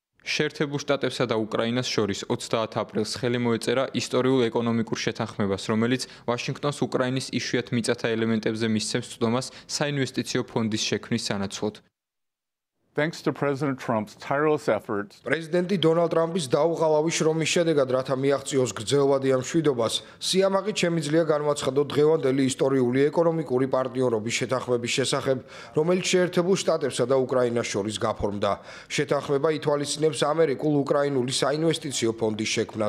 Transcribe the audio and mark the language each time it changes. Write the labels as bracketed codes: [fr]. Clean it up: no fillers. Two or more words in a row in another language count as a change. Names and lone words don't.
[ka] შეერთებულ შტატებსა და უკრაინას შორის 30 აპრილს ხელი მოეწერა ისტორიულ ეკონომიკურ შეთანხმებას, რომელიც ვაშინგტონს უკრაინის იშვიათ მიწათა ელემენტებზე მისცემს წვდომას საინვესტიციო ფონდის შექმნის სანაცვლოდ. [en] Thanks to President Trump's tireless efforts, [ka] პრეზიდენტი დონალდ ტრამპის დაუღალავი შრომის შედეგად, რათა მიაღწიოს გრძელვადი ამ მშვიდობას, სიამაყით შემიძლია განვაცხადოთ დღევანდელი ისტორიული ეკონომიკური პარტნიორობის შეთანხმების შესახებ, რომელიც შეერთებულ შტატებსა და უკრაინას შორის გაფორმდა. შეთანხმება ითვალისწინებს ამერიკულ-უკრაინული საინვესტიციო ფონდის შექმნას.